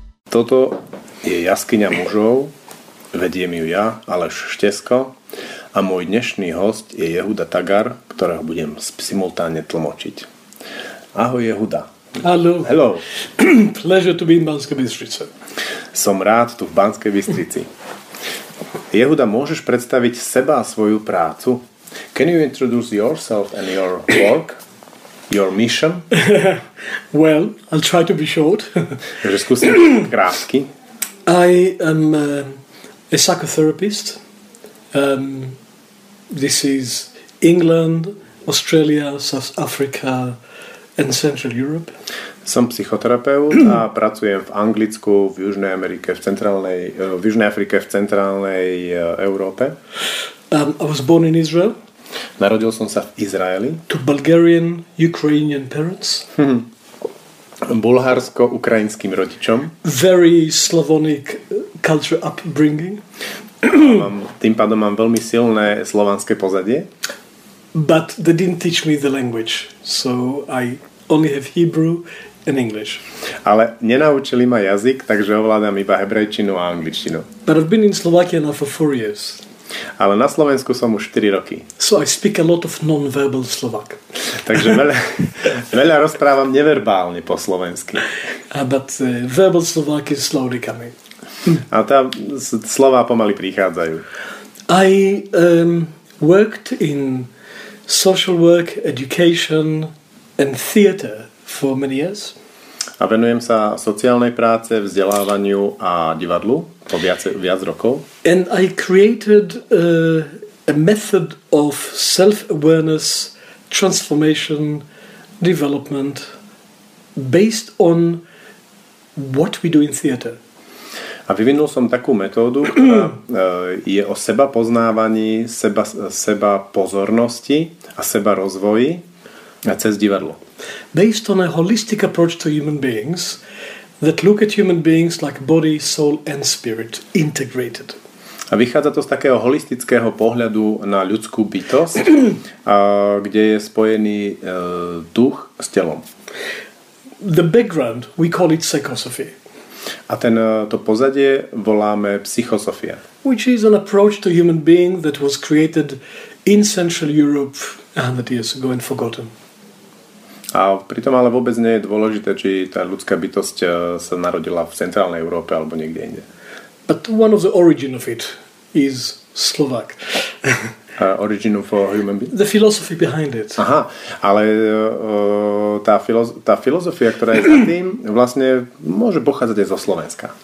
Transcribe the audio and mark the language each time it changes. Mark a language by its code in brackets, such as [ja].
[sk] Toto je Jaskyňa mužov, vediem ju ja, Aleš Štesko, a môj dnešný hosť je Yehuda Tagar, ktorého budem simultánne tlmočiť. Ahoj Yehuda. [en] Hello. Hello. Pleasure to be in Banskej Bystrici. [sk] Som rád tu v Banskej Bystrici. Yehuda, môžeš predstaviť seba a svoju prácu? [en] Can you introduce yourself and your work? Your mission? Well, I'll try to be short. [sk] Takže skúsim krátky. [en] I am a psychotherapist. This is England, Australia, South Africa and Central Europe. [sk] Som psychoterapeut a pracujem v Anglicku, v Južnej Amerike, v Južnej Afrike, v centrálnej Európe. [en] I was born in Israel. [sk] Narodil som sa v Izraeli. [en] To Bulgarian, Ukrainian parents. [sk] Bulharsko-ukrajinským rodičom. [en] Very Slavonic culture upbringing. [sk] Tým pádom mám veľmi silné slovanské pozadie. [en] But they didn't teach me the language, so I only have Hebrew and English. [sk] Ale nenaučili ma jazyk, takže ovládam iba hebrejčinu a angličtinu. [en] But I've been in Slovakia now for 4 years. [sk] Ale na Slovensku som už 4 roky. [en] So I speak a lot of non-verbal Slovak. [sk] Takže veľa rozprávam neverbálne po slovensky. [en] But verbal Slovak is slowly coming. [sk] A tá slová pomaly prichádzajú. [en] I worked in social work, education and theater for many years. [sk] A venujem sa sociálnej práce, vzdelávaniu a divadlu po viac rokov. [en] And I created a method of self-awareness, transformation, development based on what we do in theater. [sk] A vyvinul som takú metódu, ktorá je o seba poznávaní, seba pozornosti a seba rozvoji cez divadlo. [en] Based on a holistic approach to human beings that look at human beings like body, soul and spirit integrated. [sk] A vychádza to z takého holistického pohľadu na ľudskú bytosť, kde je spojený duch s telom. [en] The background, we call it psychosophy. [sk] A to pozadie voláme psychosofia. [en] Which is an approach to human being that was created in Central Europe 100 years ago and forgotten. [sk] A pritom ale vôbec nie je dôležité, či tá ľudská bytosť sa narodila v centrálnej Európe alebo niekde inde. [en] But one of the origin of it is Slovak. Origin of human being? The philosophy behind it. [sk] Aha, ale tá filozofia, ktorá je za tým, vlastne môže pochádzať aj zo Slovenska.